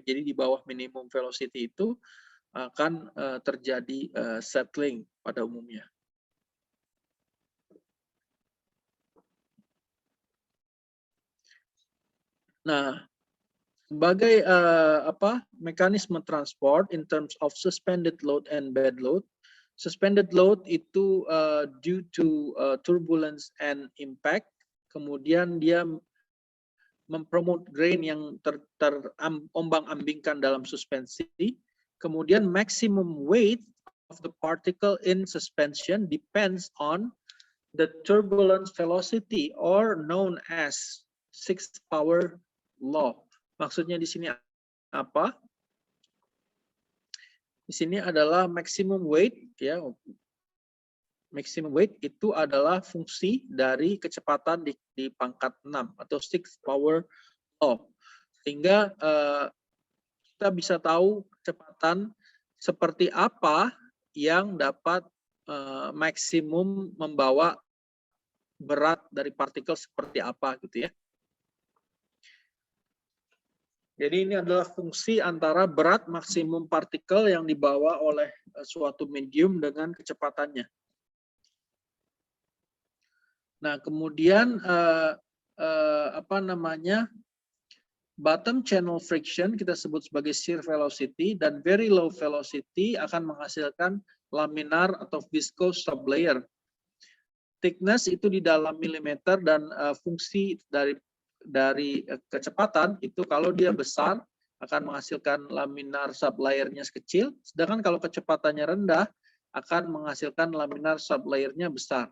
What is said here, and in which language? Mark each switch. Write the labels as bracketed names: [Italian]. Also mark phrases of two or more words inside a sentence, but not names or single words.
[Indonesian] Jadi di bawah minimum velocity itu akan terjadi settling pada umumnya. Nah, sebagai mekanisme transport [English] in terms of suspended load and bed load. Suspended load [Indonesian] itu [English] due to turbulence and impact. [Indonesian] Kemudian dia mempromote grain yang terombang-ambingkan dalam suspensi. [English] Kemudian maximum weight of the particle in suspension depends on the turbulence velocity or known as sixth power law. [Indonesian] Maksudnya di sini apa? Di sini adalah [English] maximum weight [Indonesian] ya. [English] Maximum weight [Indonesian] itu adalah fungsi dari kecepatan di pangkat 6 atau [English] sixth power law. [Indonesian] Sehingga kita bisa tahu kecepatan seperti apa yang dapat maksimum membawa berat dari partikel seperti apa gitu ya. Jadi ini adalah fungsi antara berat maksimum partikel yang dibawa oleh suatu medium dengan kecepatannya. Nah, kemudian [English] bottom channel friction [Indonesian] kita sebut sebagai [English] shear velocity [Indonesian] dan [English] very low velocity [Indonesian] akan menghasilkan laminar atau [English] viscose sublayer. [Indonesian] Thickness itu di dalam milimeter dan fungsi dari kecepatan itu kalau dia besar akan menghasilkan [English] laminar sublayernya [Indonesian] kecil, sedangkan kalau kecepatannya rendah akan menghasilkan [English] laminar sublayernya [Indonesian] besar.